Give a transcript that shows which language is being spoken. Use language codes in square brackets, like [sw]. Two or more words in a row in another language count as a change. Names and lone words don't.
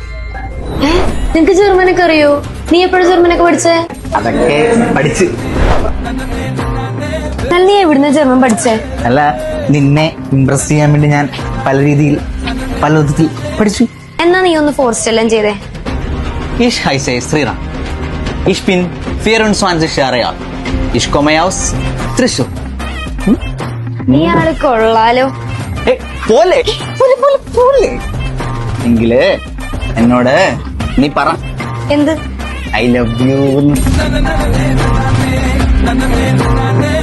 [ml] നിനക്ക് ജർമ്മനൊക്കെ അറിയോ? നീ എപ്പോഴും ജർമ്മനൊക്കെ പഠിച്ചേ? അതൊക്കെ പഠിച്ച്. അല്ല നീ എവിടുന്ന ജർമ്മൻ പഠിച്ചേ? അല്ല, നിന്നെ ഇംപ്രസ് ചെയ്യാൻ വേണ്ടി ഞാൻ പല രീതിയിൽ പല വിധത്തിൽ പഠിച്ചു. എന്നാ നീ ഒന്ന് ഫോർസ്റ്റ് എല്ലാം ചെയ്തേ. [de] Ich heiße Sriram. Ich bin 24 Jahre alt. Ich komme aus Thrissur. [ml] നീ ആള് കൊള്ളാലോ. പോലെ പോലെ എങ്കില് എന്നോട് നീ പറ, എന്ത്? [en] I love you.